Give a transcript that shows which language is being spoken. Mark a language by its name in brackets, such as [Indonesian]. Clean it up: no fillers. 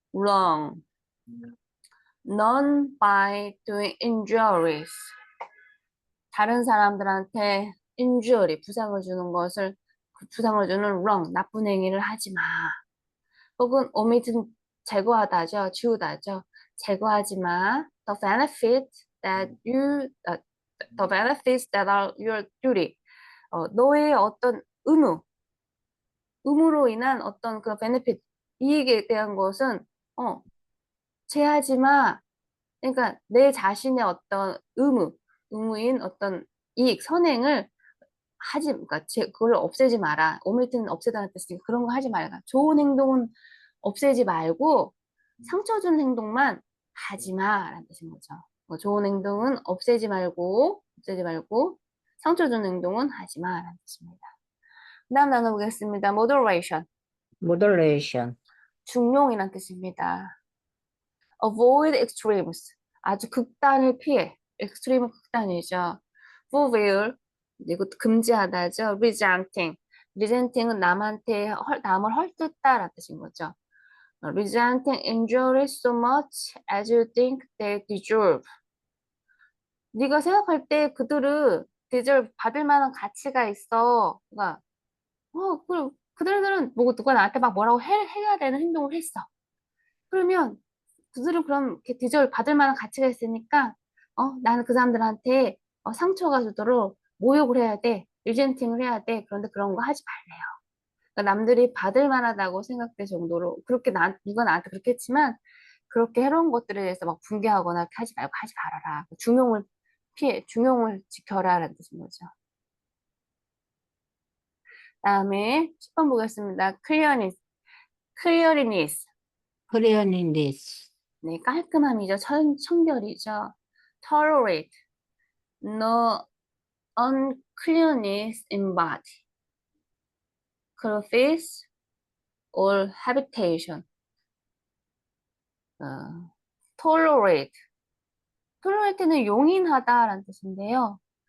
[English] wrong, none by doing injuries, [Korean] 다른 사람들한테 injury, 부상을 주는 것을, 부상을 주는 wrong, 나쁜 행위를 하지 마. 혹은 omit, 제거하다죠. 지우다죠. 제거하지 마. [English] The benefits that you, the benefits that are your duty. [Korean] 너의 어떤 의무로 인한 어떤 그 benefit, 이익에 대한 것은, 제하지 마. 그러니까 내 자신의 어떤 의무인 어떤 이익, 선행을 그러니까 그걸 없애지 마라. 오밀트는 없애다는 뜻이니까 그런 거 하지 말라. 좋은 행동은 없애지 말고 상처 주는 행동만 하지 마라는 뜻인 거죠. 좋은 행동은 없애지 말고 상처 주는 행동은 하지 마라는 뜻입니다. 다음 나눠보겠습니다. moderation, [English] moderation, [Korean] 중용이라는 뜻입니다. [English] avoid extremes, [Korean] 아주 극단을 피해. extreme은 극단이죠. forbear, 이것도 금지하다죠. resenting은 남을 헐뜯다라는 뜻인 거죠. [English] resenting injuries so much as you think they deserve. [Korean] 네가 생각할 때 그들은 deserve, 받을 만한 가치가 있어. 그러니까 그들은 뭐 누가 나한테 막 뭐라고 해야 되는 행동을 했어. 그러면 그들은 그럼 이렇게 디저를 받을 만한 가치가 있으니까 나는 그 사람들한테 상처가 주도록 모욕을 해야 돼. 리젠팅을 해야 돼. 그런데 그런 거 하지 말래요. 그러니까 남들이 받을 만하다고 생각될 정도로 그렇게 누가 나한테 그렇게 했지만 그렇게 해로운 것들에 대해서 막 붕괴하거나 하지 말고 하지 말아라. 중용을 지켜라 라는 뜻인 거죠. 다음에 10번 보겠습니다. cleanliness. [English] cleanliness, [Korean] 네, 깔끔함이죠. 청결이죠. [English] tolerate, no uncleanness in body, clothes or habitation. [Korean] tolerate, tolerate는 용인하다라는 뜻인데요.